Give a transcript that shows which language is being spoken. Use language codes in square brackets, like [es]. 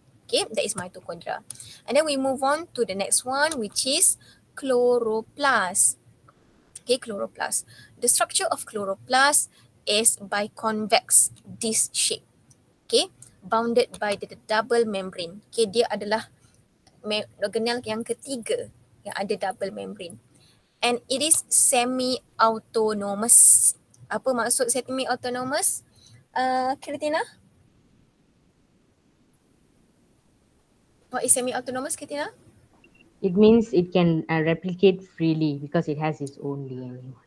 [en] Okay, that is mitochondria. And then we move on to the next one, which is chloroplast. Okay, chloroplast. The structure of chloroplast is biconvex disc shape. Okay, bounded by the double membrane. [ms] Okay, dia adalah organelle yang ketiga yang ada double membrane. [en] And it is semi-autonomous. [ms] Apa maksud semi-autonomous? Kritina? [en] What is semi-autonomous, Kritina? It means it can replicate freely because it has its own DNA.